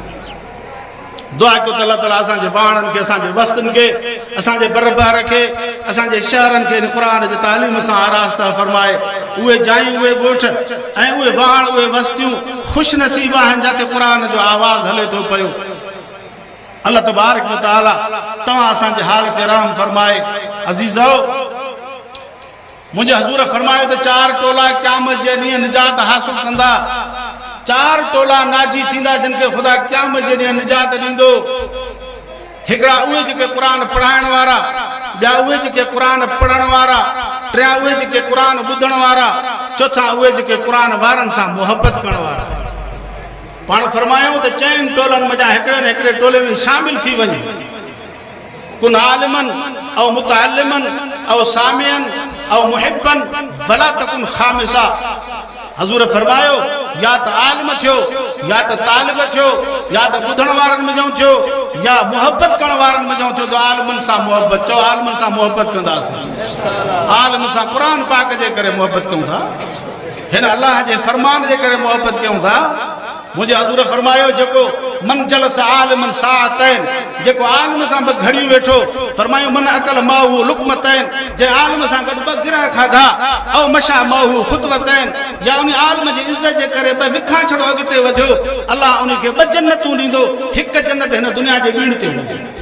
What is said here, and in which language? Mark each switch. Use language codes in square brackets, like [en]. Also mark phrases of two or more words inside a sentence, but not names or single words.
[sd] दुआ कयो त अलाह ताला असांजे वाहणनि खे असांजे वस्तुनि खे असांजे बरबार खे असांजे शहरनि खे क़ुर जे तालीम सां आरास्ता फरमाए उहे जायूं उहे ॻोठ ऐं उहे वाहण उहे वस्तियूं ख़ुशि नसीब आहिनि जिते क़ुर जो आवाज़ हले थो पियो अल्लाह [ar] تبارك وتعالى [sd] तव्हां असांजे हाल ते रहम फरमाए अज़ीज़ो मुंहिंजे हज़ूर फरमायो त 4 टोला क़यामत जे ॾींहुं निजात हासिल कंदा 4 टोला नाजी थींदा जिन खे ख़ुदा क़यामत जे ॾींहुं निजात ॾींदो हिकिड़ा उहे जेके क़ुर पढ़ाइण वारा ॿिया उहे जेके क़ुर पढ़ण वारा टिया उहे जेके क़ुर ॿुधण वारा चौथा उहे जेके क़ुर वारनि सां मुहबत करण वारा पाण फरमायूं त 4 टोलनि मज़ा हिकिड़े न हिकिड़े टोले में शामिल थी वञे [ar] كن عالما أو متعلما أو سامعا أو محبا ولا تكن خامسا [sd] हज़ूर फरमायो या त आलिम थियो या त तालिब थियो या त ॿुधण वारनि में थियो या मुहबत करण वारनि में थियो त आलिमनि सां मुहबत चओ आलिमनि सां मुहबत कंदासीं आलिम सां क़ुर पाक जे करे मुहबत कयूं था हिन अल्लाह जे फरमान जे करे मुहबत कयूं था मुझे हज़ूर फरमायो जेको [ar] من جلس عالما ساعتين [sd] जेको आलिम सां बस घड़ी वेठो फरमायो [ar] من أكل معه لقمتين [sd] जे आलिम सां गॾु ॿ गिरा खाधा [ar] أو مشى معه خطوتين [sd] या उन आलिम जी इज़त जे करे ॿ विखा छड़ो अॻिते वधियो अल्लाह उन खे ॿ जन्नतूं ॾींदो हिकु जन्नत हिन दुनिया जे ॿीण ते हूंदी